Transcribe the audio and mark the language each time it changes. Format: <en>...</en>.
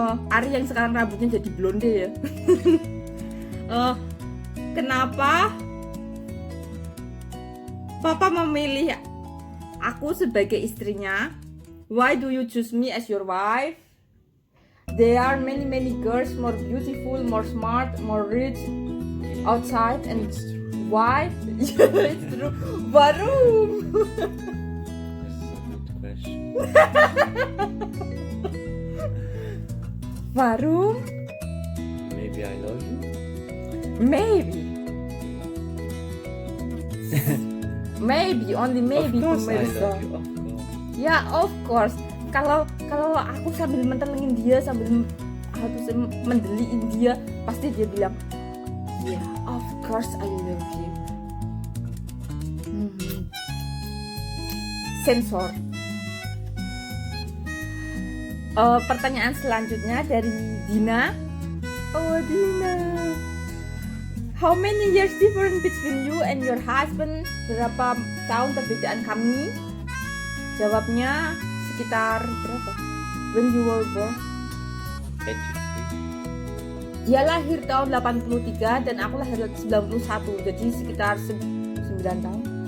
<id>Ari yang sekarang rambutnya jadi blonde ya. Kenapa Papa memilih aku sebagai istrinya?</id> <en>Why do you choose me as your wife? There are many girls more beautiful, more smart, more rich outside, and It's true. why? Yeah, it's true.</en> <de>Warum?</de> <en>That's a good question.</en> <de>Warum?</de> <en>Maybe I love you. Maybe. Maybe, only maybe. Of course I</en> <id>pemirsa.</id> <en>love you. Of course.</en> <id>Ya,</id> <en>of course.</en> <id>Kalau aku sambil mentelengin dia, sambil mendeliin dia, pasti dia bilang,</id> <en>"Yeah, of course I love you."</en> <id>Sensor. Pertanyaan selanjutnya dari Dina. Oh, Dina.</id> <en>How many years difference between you and your husband?</en> <id>Berapa tahun perbedaan kami? Jawabnya sekitar berapa?</id> <en>When you were born? 83.</en> <id>Dia lahir tahun 83 dan aku lahir 91, jadi sekitar 9 tahun.</id>